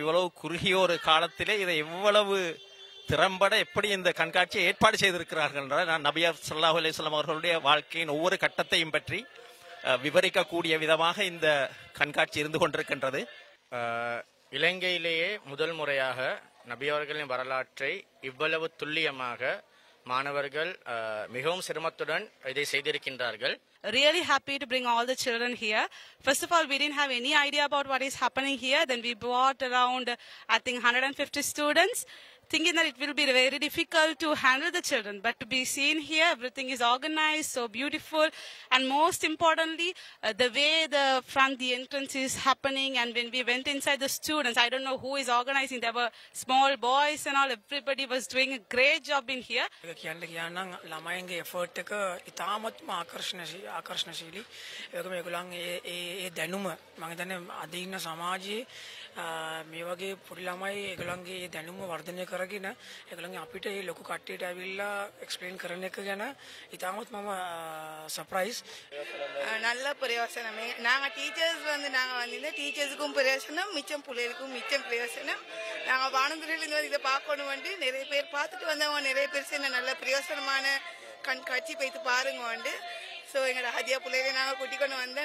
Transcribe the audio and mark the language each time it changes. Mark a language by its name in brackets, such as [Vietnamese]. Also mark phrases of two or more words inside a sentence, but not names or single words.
[Tamil] இவ்வளவு குறுகிய ஒரு காலத்திலே இதை எவ்வளவு திறம்பட எப்படி இந்த கண்காட்சியை ஏற்பாடு செய்திருக்கிறார்கள் என்றால், நான் நபியார் [Arabic] صلى الله عليه وسلم [Tamil] அவர்களுடைய வாழ்க்கையின் ஒவ்வொரு கட்டத்தையும் பற்றி விவரிக்கக்கூடிய விதமாக இந்த கண்காட்சி இருந்து கொண்டிருக்கின்றது. இலங்கையிலேயே முதல் முறையாக நபி அவர்களின் வரலாற்றை இவ்வளவு துல்லியமாக மாணவர்கள் மிகவும் சிரமத்துடன் இதை செய்திருக்கின்றார்கள். [English] Really happy to bring all the children here. First of all, we didn't have any idea about what is happening here. Then we brought around, I think, 150 students, thinking that it will be very difficult to handle the children. But to be seen here, everything is organized, so beautiful. And most importantly, the way the entrance is happening, and when we went inside the students, I don't know who is organizing. There were small boys and all. Everybody was doing a great job in here. [Sinhala] ළමයින්ගේ එෆර්ට් එක ඉතාමත්ම ආකර්ෂණශීලී. ඒකම ඒගොල්ලන්ගේ ඒ දැනුම මම හිතන්නේ අද ඉන්න සමාජයේ මේ වගේ පොඩි ළමයි ඒගොල්ලන්ගේ ඒ දැනුම වර්ධනය කරගෙන ඒගොල්ලන්ගේ අපිට මේ ලොකු කට්ටියට ඇවිල්ලා එක්ස්ප්ලেইন කරන එක ගැන ඉතාමත් මම සර්ප්‍රයිස්. [Tamil] நல்ல பிரயோசனமே. நாங்கள் டீச்சர்ஸ் வந்து நாங்கள் வந்து இந்த டீச்சர்ஸுக்கும் பிரயோசனம், மிச்சம் பிள்ளைகளுக்கும் மிச்சம் பிரயோசனம். நாங்கள் வானந்துறையிலேருந்து வந்து இதை பார்க்கணும் வந்து நிறைய பேர் பார்த்துட்டு வந்தவங்க நிறைய பேர் சேர்ந்த நல்ல பிரயோசனமான கண்காட்சி போய்த்து பாருங்க வந்து. ஸோ எங்களோட ஹதியா பிள்ளைகளை நாங்கள் கூட்டிக் கொண்டு வந்தேன்.